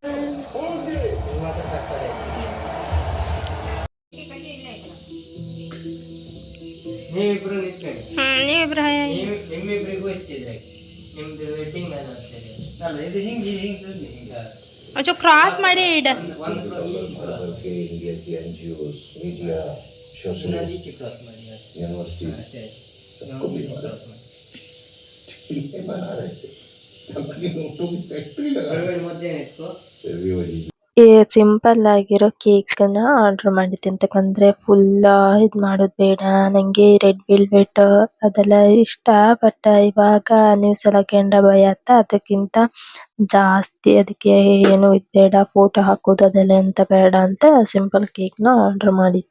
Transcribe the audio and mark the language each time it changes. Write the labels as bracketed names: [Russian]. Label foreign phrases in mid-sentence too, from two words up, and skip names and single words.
[Kannada] ನೀವಿಬ್ರು ನಿಂತ್ಕೊಳ್ಳಿ. ನೀವಿಬ್ರು ನಿಮ್ಮಿಬ್ರಿಗೂ ಇಟ್ಟಿದ್ರೆ ನಿಮ್ದು [English] wedding anniversary [Kannada] ಅಲ್ಲ ಇದು ಹಿಂಗೆ ಈಗ ಒಂಚೂರು ಕ್ರಾಸ್ ಮಾಡಿ ಇಡ. [English] India के NGOs, media, socialists, [Kannada] ಕ್ರಾಸ್ ಮಾಡಿ [English] universities, [Kannada] ಅಷ್ಟೇ. [Hindi] सबको मिलवा ये बना रहे थे। नकली नोटों की फैक्ट्री लगा रहे [Kannada] ಮಧ್ಯ ಇಟ್ಕೋ. [Hindi] थे। [Kannada] ಈ ಸಿಂಪಲ್ ಆಗಿರೋ ಕೇಕ್ ನ ಆರ್ಡರ್ ಮಾಡಿದ್ದೆ. ಅಂತಕಂದ್ರೆ ಫುಲ್ ಇದ್ ಮಾಡೋದು ಬೇಡ, ನಂಗೆ [English] red velvet [Kannada] ಅದೆಲ್ಲ ಇಷ್ಟ. ಬಟ್ ಇವಾಗ ನ್ಯೂಸ್ ಎಲ್ಲ ಕೆಂಡ ಭಯ ಆತ, ಅದಕ್ಕಿಂತ ಜಾಸ್ತಿ ಅದಕ್ಕೆ ಏನು ಇದ್ ಬೇಡ, ಫೋಟೋ ಹಾಕೋದು ಅದೆಲ್ಲ ಎಂತ ಬೇಡ ಅಂತ [English] simple cake [Kannada] ನ ಆರ್ಡರ್ ಮಾಡಿದ್ದೆ.